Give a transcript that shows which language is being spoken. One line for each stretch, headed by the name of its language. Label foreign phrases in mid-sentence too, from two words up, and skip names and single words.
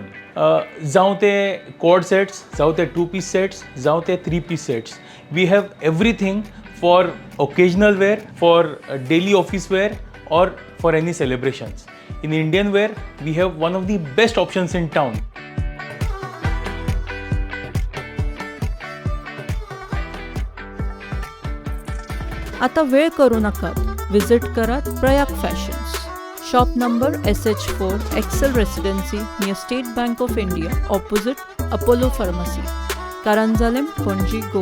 Konkani: जावं ते
English: cord sets,
Konkani: जावं ते
English: 2-piece sets,
Konkani: जावं ते
English: 3-piece sets. We have everything for occasional wear, for daily office wear, or for any celebrations. In Indian wear, we have one of the best options in town.
Konkani: आता वेळ करू नकात. विजिट करात प्रयाग फॅशन्स.
English: shop number
Konkani: SH4 एक्सेल रेसिडेन्सी नियर स्टेट बँक ऑफ इंडिया ऑपोजिट अपोलो फार्मसी, कारंजालेम, पणजी, गोवा.